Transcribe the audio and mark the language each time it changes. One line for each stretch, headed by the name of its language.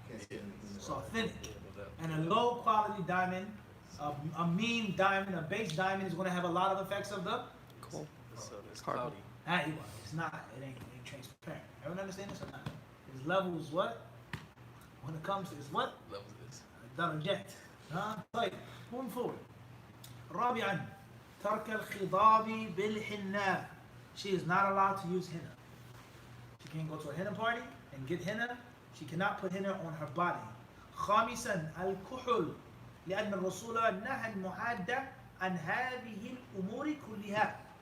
English: It's authentic. And a low quality diamond, a mean diamond, a base diamond is going to have a lot of effects of the cool. It's cloudy. It's not. It ain't transparent. Everyone understand this or not? There's levels what? When it comes to this what? Levels is.
Arabic: درجات. طيب.
English: Moving forward.
Arabic: رابعا ترك الخضاب بالحناء.
English: She is not allowed to use henna. She can't go to a henna party and get henna. She cannot put henna on her body.
Arabic: خامسا الكحل لأن الرسول نهى المحادة عن هذه الأمور كلها.